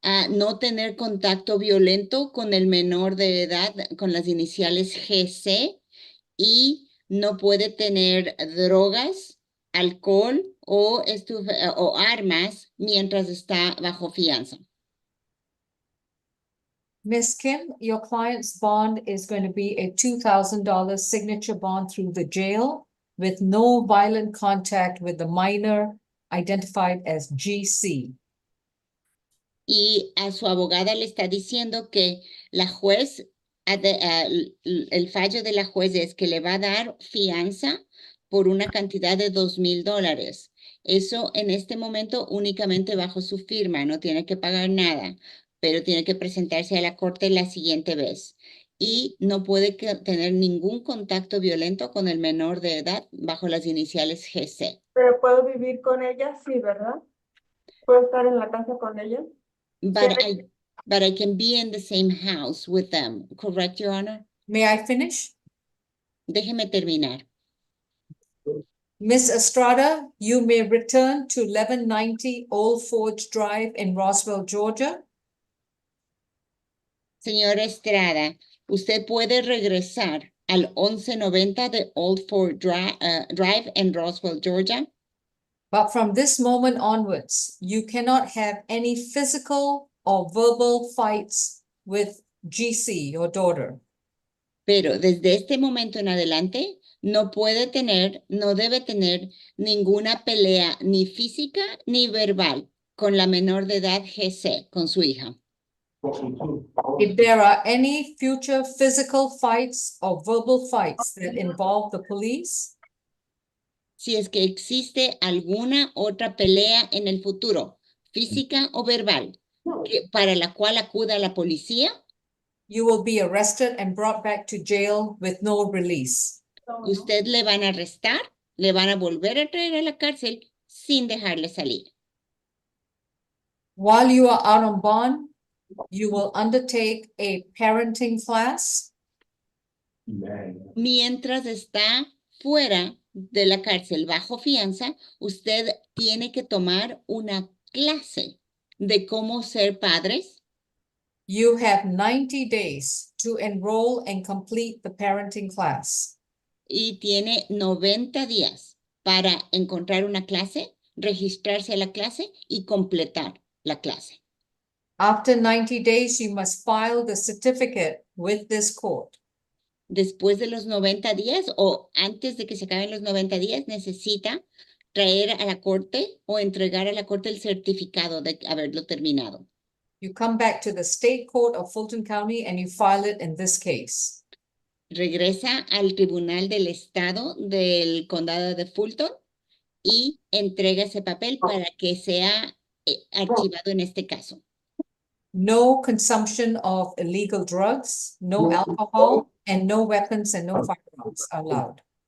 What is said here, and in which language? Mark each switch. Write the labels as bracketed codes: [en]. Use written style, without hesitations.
[es] No tener contacto violento con el menor de edad con las iniciales GC y no puede tener drogas, alcohol o armas mientras está bajo fianza. [en] Miss Kim, your client's bond is going to be a $2,000 signature bond through the jail with no violent contact with the minor identified as GC. [es] Y a su abogada le está diciendo que la juez, el fallo de la juez es que le va a dar fianza por una cantidad de $2,000. Eso en este momento únicamente bajo su firma, no tiene que pagar nada, pero tiene que presentarse a la corte la siguiente vez. Y no puede tener ningún contacto violento con el menor de edad bajo las iniciales GC. Pero puedo vivir con ella, sí, ¿verdad? ¿Puedo estar en la casa con ella? [en] But I can be in the same house with them, correct, Your Honor? May I finish? [es] Déjeme terminar. [en] Miss Estrada, you may return to 1190 Old Forge Drive in Roswell, Georgia. [es] Señora Estrada, usted puede regresar al 1190 de Old Fort Drive en Roswell, Georgia. [en] But from this moment onwards, you cannot have any physical or verbal fights with GC, your daughter. [es] Pero desde este momento en adelante, no puede tener, no debe tener ninguna pelea ni física ni verbal con la menor de edad GC, con su hija. [en] If there are any future physical fights or verbal fights that involve the police, [es] Si es que existe alguna otra pelea en el futuro, física o verbal, para la cual acuda la policía, [en] you will be arrested and brought back to jail with no release. [es] usted le van a arrestar, le van a volver a traer a la cárcel sin dejarle salir. [en] While you are out on bond, you will undertake a parenting class. [es] Mientras está fuera de la cárcel bajo fianza, usted tiene que tomar una clase de cómo ser padres. [en] You have 90 days to enroll and complete the parenting class. [es] Y tiene 90 días para encontrar una clase, registrarse a la clase y completar la clase. [en] After 90 days, you must file the certificate with this court. [es] Después de los 90 días o antes de que se acaben los 90 días, necesita traer a la corte o entregar a la corte el certificado de haberlo terminado. [en] You come back to the state court of Fulton County and you file it in this case. [es] Regresa al tribunal del estado del condado de Fulton y entrega ese papel para que sea archivado en este caso. [en] No consumption of illegal drugs, no alcohol, and no weapons and no firearms are allowed.